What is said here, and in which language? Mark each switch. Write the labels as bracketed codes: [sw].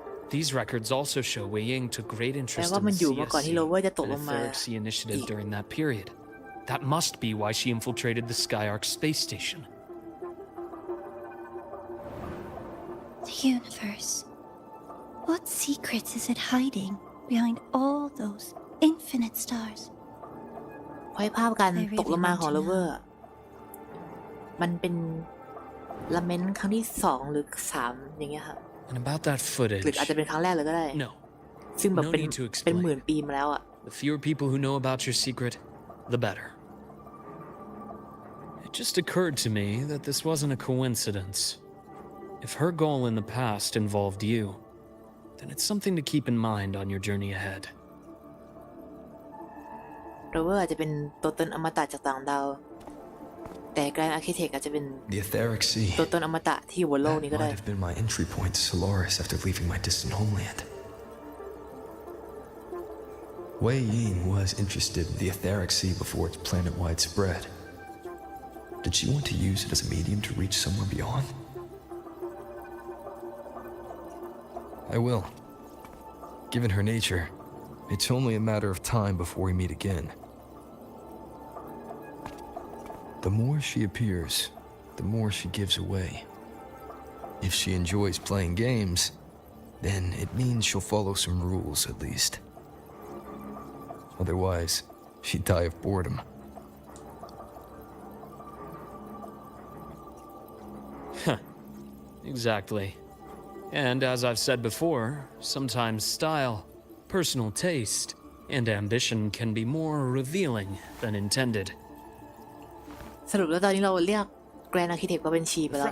[en] These records also show Wei Ying took great interest in the CSC and Etheric Sea Initiative during that period. That must be why she infiltrated the Skyark space station. The universe. What secrets is it hiding behind all those infinite stars? [th] เพราะภาพการตกลงมาของโรเวอร์มันเป็นละเมนต์ครั้งที่2หรือ3อย่างเงี้ยครับ [en] And about that footage. [th] หรืออาจจะเป็นครั้งแรกเลยก็ได้ [en] No. [th] ซึ่งแบบเป็นหมื่นปีมาแล้วอ่ะ [en] The fewer people who know about your secret, the better. It just occurred to me that this wasn't a coincidence. If her goal in the past involved you, then it's something to keep in mind on your journey ahead. [th] โรเวอร์อาจจะเป็นตัวตนอมตะจากต่างดาวแต่แกรนด์อาร์คิเทคอาจจะเป็น [en] The Etheric Sea [th] ตัวตนอมตะที่อยู่บนโลกนี้ก็ได้ [en] might have been my entry point to Solaris after leaving my distant homeland. Wei Ying was interested in the Etheric Sea before its planet-wide spread. Did she want to use it as a medium to reach somewhere beyond? I will. Given her nature, it's only a matter of time before we meet again. The more she appears, the more she gives away. If she enjoys playing games, then it means she'll follow some rules at least. Otherwise, she'd die of boredom. Exactly. And as I've said before, sometimes style, personal taste, and ambition can be more revealing than intended. [th] สรุปแล้วตอนนี้เราเรียก Grand Architect ว่าเป็นชีไปแล้วนะ